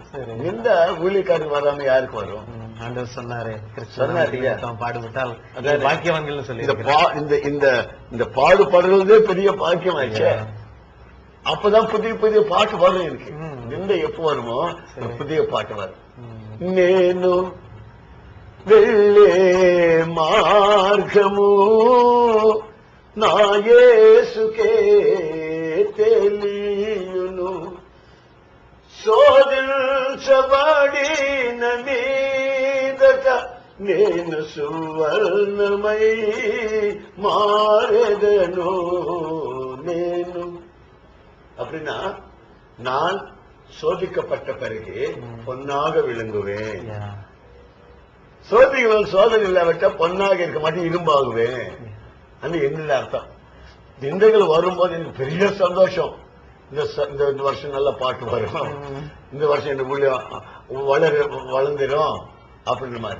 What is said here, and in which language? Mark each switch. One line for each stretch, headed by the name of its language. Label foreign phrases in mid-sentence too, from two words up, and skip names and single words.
Tamil: எந்த ஊழியக்காரங்க வராம யாருக்கு வரும்? ஆண்டவர் சொன்னாரு, பாடுபட்டால் பாக்கியவான்கள் சொல்லி இந்த பாடுபடுறதே பெரிய பாக்கியம் ஆயிடுச்சு. அப்பதான் புதிய புதிய பாட்டு வரும். எனக்கு எந்த எப்ப வருமோ புதிய பாட்டு வரும்.
Telugu: నేను వెళ్ళే మార్గము నా యేసుకే తెలియును, శోధించబడిన మీదట నేను సువర్ణమై మారెదను.
Tamil: నేను அப்படின்னா நான் சோதிக்கப்பட்ட பிறகு பொன்னாக விளங்குவேன். சோதனை இல்லாவிட்டா பொன்னாக இருக்க மாட்டேன், இரும்பாகுவேன். என்ன அர்த்தம்? நிந்தைகள் வரும்போது எனக்கு பெரிய சந்தோஷம். இந்த வருஷம் நல்ல பாட்டு வரும், இந்த வருஷம் இந்த ஊழியம் வளர்ந்துடும் அப்படின்ற மாதிரி.